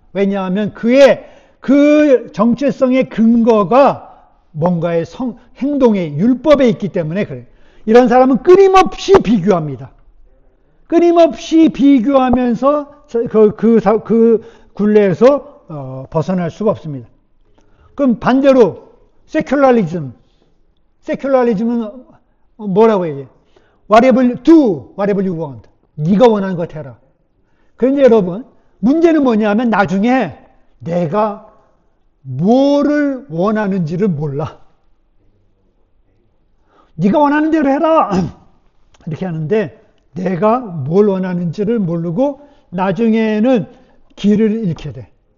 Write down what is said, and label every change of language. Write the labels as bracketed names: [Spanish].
[Korean] 왜냐하면 그의 그 정체성의 근거가 뭔가의 행동의 율법에 있기 때문에 그래요. 이런 사람은 끊임없이 비교합니다. 끊임없이 비교하면서 그 굴레에서 벗어날 수가 없습니다. 그럼 반대로 세큘러리즘은 뭐라고 얘기해? [English] Whatever you do, whatever you want. [Korean] 네가 원하는 것 해라. 그런데 여러분, 문제는 뭐냐면 나중에 내가 뭐를 원하는지를 몰라. 네가 원하는 대로 해라. 이렇게 하는데 내가 뭘 원하는지를 모르고 나중에는 길을 잃게 돼.